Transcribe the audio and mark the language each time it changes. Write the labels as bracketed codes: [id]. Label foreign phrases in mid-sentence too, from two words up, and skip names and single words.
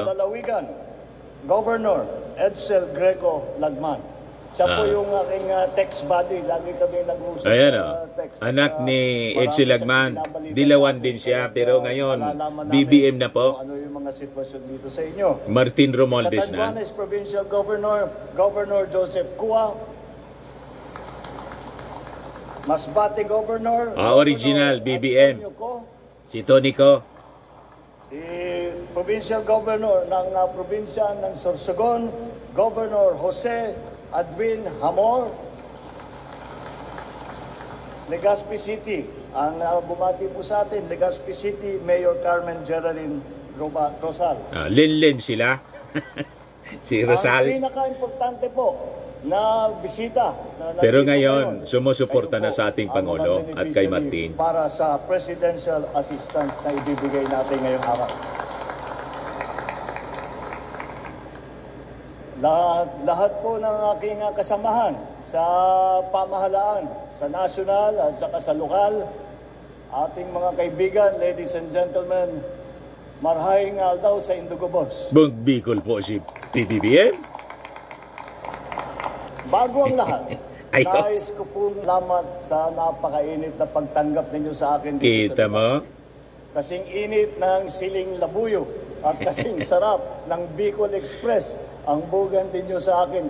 [tl] Lalawigan, Governor Edsel Greco Lagman. Siya po yung aking [en] text buddy. [tl] Lagi kami nag-uusap sa text. Anak ni Edsel Lagman. Dilawan din siya. Pero ngayon, BBM na po. Ano yung mga sitwasyon dito sa inyo. Martin Romualdez na. Catanduanes Provincial Governor, Governor Joseph Cua. Masbate Governor. Original BBM. Si Tony Co. [en] Provincial Governor [tl] ng probinsya ng Sorsogon, Governor Jose Adwin Hamor. Legazpi City, ang bumati po sa atin, Legazpi City, Mayor Carmen Geraldine Rosal. Linlin sila. Si Rosal. Ang pinaka-importante po na bisita. Pero ngayon, sumusuporta na sa ating Pangulo at kay Martin. Para sa [en] presidential assistance [tl] na ibibigay natin ngayong araw. Lahat po ng aking kasamahan sa pamahalaan, sa national at saka sa lokal, ating mga kaibigan, [en] ladies and gentlemen, [bik] marhaing aldaw sa Indugobos. [tl] Bicol po si PBBM. Bago ang lahat, nais ko pong salamat sa napakainit na pagtanggap ninyo sa akin. Kita mo? Kasing init ng siling labuyo at kasing sarap ng Bicol Express ang bugantin nyo sa akin.